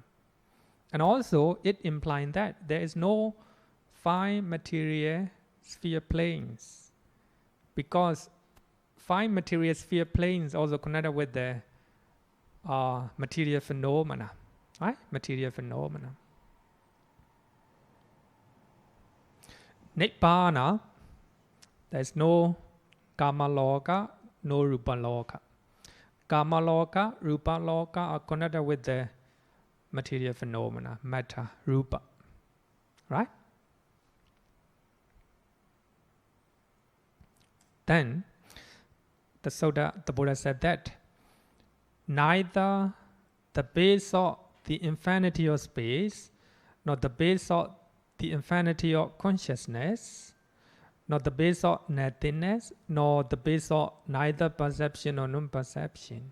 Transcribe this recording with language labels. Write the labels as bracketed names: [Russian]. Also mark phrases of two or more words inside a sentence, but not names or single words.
[English] And also, it implies that there is no 5 material sphere planes, because 5 material sphere planes also connected with the material phenomena, right? Material phenomena. Nibbāna, there is no [Pali] Kama Loka, [English] no [Pali] Rupa Loka. Kama Loka, Rupa Loka [English] are connected with the material phenomena, matter, Rupa, right? Then the Buddha said that neither the base of the infinity of space, nor the base of the infinity of consciousness, nor the base of nothingness, nor the base of neither perception or non-perception.